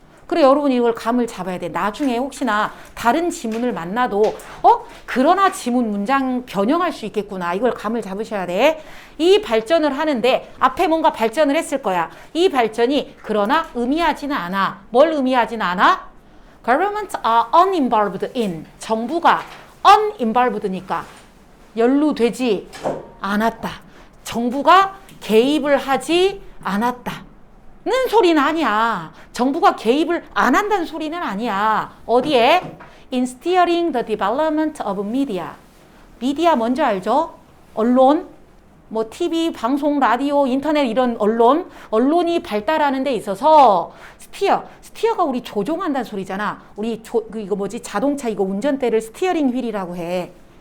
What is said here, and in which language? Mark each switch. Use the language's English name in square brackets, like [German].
[Korean] 그래 여러분이 이걸 감을 잡아야 돼. 나중에 혹시나 다른 지문을 만나도 그러나 지문 문장 변형할 수 있겠구나. 이걸 감을 잡으셔야 돼. 이 발전을 하는데 앞에 뭔가 발전을 했을 거야. 이 발전이 그러나 의미하지는 않아. 뭘 의미하지는 않아? [English] Governments are uninvolved in. [Korean] 정부가 uninvolved니까 연루되지 않았다. 정부가 개입을 하지 않았다. 는 소리는 아니야. 정부가 개입을 안 한다는 소리는 아니야. 어디에? [English] In steering the development of media. [Korean] 미디어 뭔지 알죠? 언론, 뭐 TV, 방송, 라디오, 인터넷 이런 언론이 발달하는 데 있어서 스티어가 우리 조종한다는 소리잖아. 우리 이거 뭐지? 자동차 이거 운전대를 스티어링 휠이라고 해.